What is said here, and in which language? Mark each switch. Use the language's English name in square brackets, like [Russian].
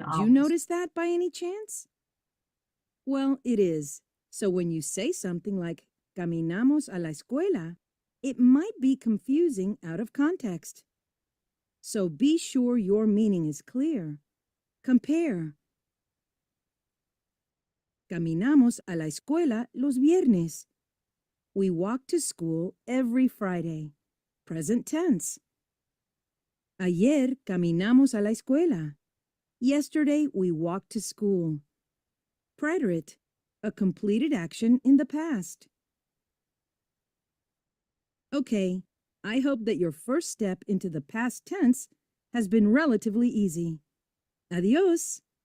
[English] Did you notice that by any chance? Well, it is. So when you say something like [Spanish] caminamos a la escuela, [English] it might be confusing out of context. So be sure your meaning is clear. Compare. [Spanish] Caminamos a la escuela los viernes. [English] We walk to school every Friday. Present tense. [Spanish] Ayer caminamos a la escuela. [English] Yesterday we walked to school. Preterite, a completed action in the past. Okay, I hope that your first step into the past tense has been relatively easy. [Spanish] Adios.